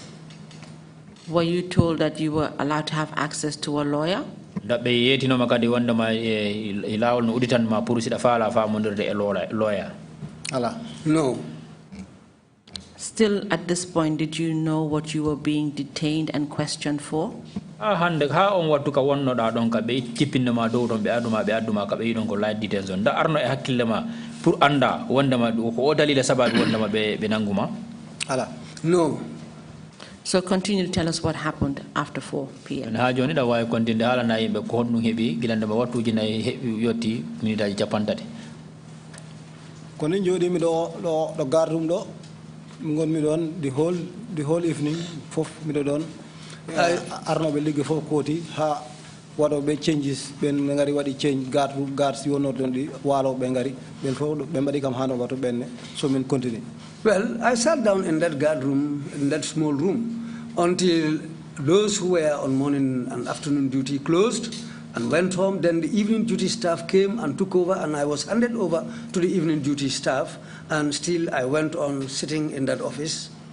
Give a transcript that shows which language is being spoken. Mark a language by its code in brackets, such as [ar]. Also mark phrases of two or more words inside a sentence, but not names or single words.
[en] Were you told that you were allowed to have access to a lawyer? No. Still, at this point, did you know what you were being detained and questioned for? [ff] Hande ha on wattu ka wonno da don ka be tippinde ma dow don be aduma ka be don ko [en] light detention [ff] da arno e hakkille ma pour anda wondama ko o dalila sababu wondama be nanguma ala [en] no. So continue to tell us what happened after 4 p.m. [ff] ha joni da way kontinde hala na yimbe ko honnu hebi gilande ba wattuji nay yotti minitaji capantati ko ni jodi mi do gardum do ngon mi don [en] the whole evening [ff] fof mi do don arno be ligge fof koti ha wado be changes ben ngari wadi [en] change guard [ff] si wono don di walo be ngari ben fof be mbadi kam hano bato benne so min continue. [en] Well, I sat down in that guard room, in that small room, until those who were on morning and afternoon duty closed and went home. Then the evening duty staff came and took over, and I was handed over to the evening duty staff, and still I went on sitting in that office.